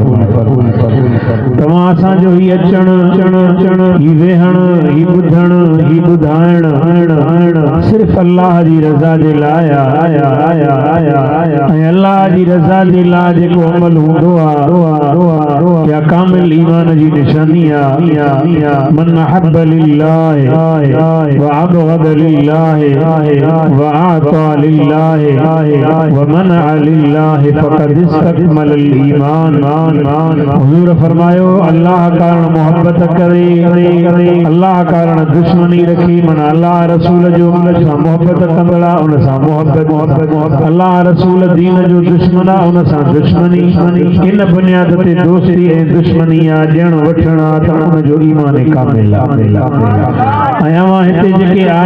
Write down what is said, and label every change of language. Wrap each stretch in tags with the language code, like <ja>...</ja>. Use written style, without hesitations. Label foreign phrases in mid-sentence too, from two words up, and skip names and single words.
<sd>फरमाए तव्हां असांजो ही अचण ही वेहण ही ॿुधण ही ॿुधाइण सिर्फ़ अल्लाह जी रज़ा जे लाइ आया ऐं अल्लाह जी रज़ा जे लाइ जेको अमल हूंदो आहे या कामिल ईमान जी निशानी आहे</sd> <ar>من أحب لله وأبغض لله وأعطى لله ومنع لله فقد استكمل الإيمان</ar> <sd>हुजूर फरमायो अल्लाह कारण मोहब्बत करे अल्लाह कारण दुश्मनी रखी मन अल्लाह रसूल जो सां मोहब्बत कंदड़ा उन सां मोहब्बत अल्लाह रसूल दीन जो दुश्मन आहे उन सां दुश्मनी इन बुनियाद ते दोस्ती ऐं दुश्मनी आहे ॾियण वठण आहे त उन जो ईमान कामिल आहे ऐं अवां हिते जेके</sd>